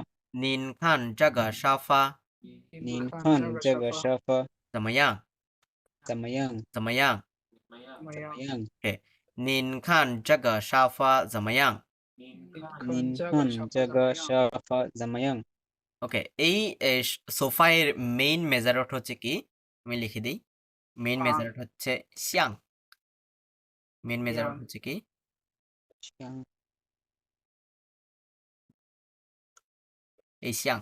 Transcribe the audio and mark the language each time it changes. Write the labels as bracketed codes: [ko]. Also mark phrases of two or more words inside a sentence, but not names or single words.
[zh] 您看这个沙发您看这个沙发怎么样？怎么样？怎么样怎么样？？OK，您看这个沙发怎么样您看这个沙发怎么样？ [bn] ？OK，এই সোফায়ের [en] main measure [bn] হচ্ছে কি? আমি লিখে দিই। [en] main measure [bn] হচ্ছে শ্যাং। [en] main measure [bn] হচ্ছে কি? [zh] 像 [bn] এই শ্যাং।